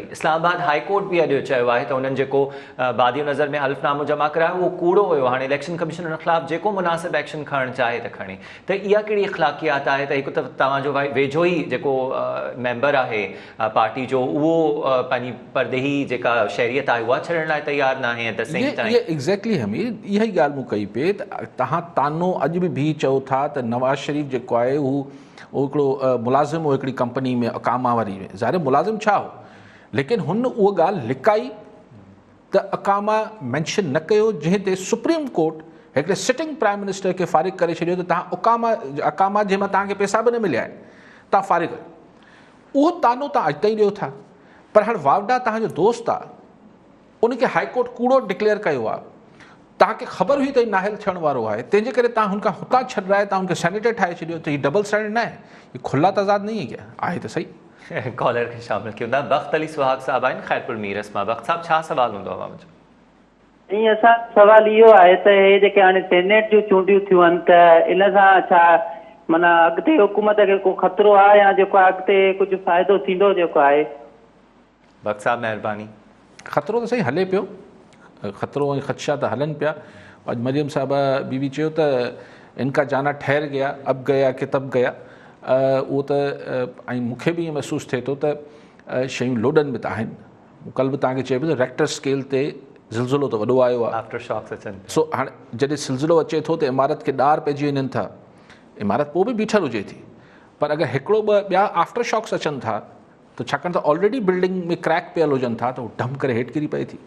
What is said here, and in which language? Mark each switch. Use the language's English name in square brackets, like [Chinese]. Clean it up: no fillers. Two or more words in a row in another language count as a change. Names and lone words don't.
[Sindhi] इस्लामाबाद हाई कोर्ट बि अॼु चयो आहे त उन्हनि जेको बादी नज़र में हल्फ़नामो जमा करायो उहो कूड़ो हुयो, हाणे इलेक्शन कमीशन उन ख़िलाफ़ु जेको मुनासिब एक्शन खणणु चाहे त खणे। त इहा कहिड़ी इख़्लाक़ियात आहे त हिकु त तव्हांजो वेझो ई जेको मेंबर आहे पार्टी जो उहो पंहिंजी परदेही जेका शहरियत आहे उहा छॾण लाइ तयारु न आहे, [English] at the same time [Sindhi] एग्ज़ैक्टली हमीर इहा ई ॻाल्हि मूं कई पे त तव्हां तानो अॼु बि चओ था त नवाज़ शरीफ़ जेको आहे उहो हिकिड़ो मुलाज़िम हो हिकिड़ी कंपनी में, अकामा वारी में, ज़ाहिर मुलाज़िम छा हो, लेकिन हुन उहा ॻाल्हि लिकाई त अकामा मैंशन न कयो, जंहिं ते सुप्रीम कोर्ट हिकिड़े [English] sitting prime minister [Sindhi] खे फ़ारिग करे छॾियो त तव्हां अकामा जंहिंमां तव्हांखे पैसा बि न मिलिया आहिनि, तव्हां फ़ारिग कयो। उहो तानो तव्हां अॼु ताईं ॾियो था। पर हाणे वावडा तव्हांजो दोस्त आहे, उनखे हाईकोर्ट कूड़ो डिक्लेयर कयो आहे, तव्हांखे ख़बर हुई त हीउ नाहिल थियण वारो आहे, तंहिंजे करे तव्हां हुनखां हुतां छॾाए तव्हां हुनखे सेनेटर ठाहे छॾियो, त हीउ [English] double standard [Sindhi] न आहे, हीउ [Urdu] کھلا تضاد نہیں ہے کیا? [Sindhi] आहे त सही। कॉलर खे शामिल कयूं था। बख़्त अली सुहाग साहब आहिनि ख़ैरपुर मीरस मां। बख़्त साहब, छा सवाल हूंदो आहे मुंहिंजो? ईअं असां सवाल इहो आहे त हे जेके हाणे सेनेट जूं चूंडियूं थियूं आहिनि त इन सां छा माना अॻिते हुकूमत खे को ख़तरो आहे या जेको आहे अॻिते कुझु फ़ाइदो थींदो जेको आहे? बख़्त साहब महिरबानी। ख़तरो त सही हले पियो, ख़तरो ऐं ख़दशा त हलनि पिया। अॼु मरियम साहिबा बीवी चयो त [Urdu] ان کا جانا ٹھہر گیا، اب گیا کہ تب گیا. [Sindhi] उहो त ऐं मूंखे बि ईअं महसूसु थिए थो त शयूं लोॾनि में त आहिनि। कल्ह बि तव्हांखे चए पियो त [English] Richter scale [Sindhi] ते ज़िलज़िलो त वॾो आयो आहे, [English] after shocks अचनि। [Sindhi] सो हाणे जॾहिं सिलसिलो अचे थो त इमारत खे ॾार पइजी वञनि था, इमारत पोइ बि बीठल हुजे थी, पर अगरि हिकिड़ो ॿ ॿिया [English] after shocks [Sindhi] अचनि था त छाकाणि त ऑलरेडी बिल्डिंग में क्रैक पियल हुजनि था त उहो डम करे हेठि किरी पए थी।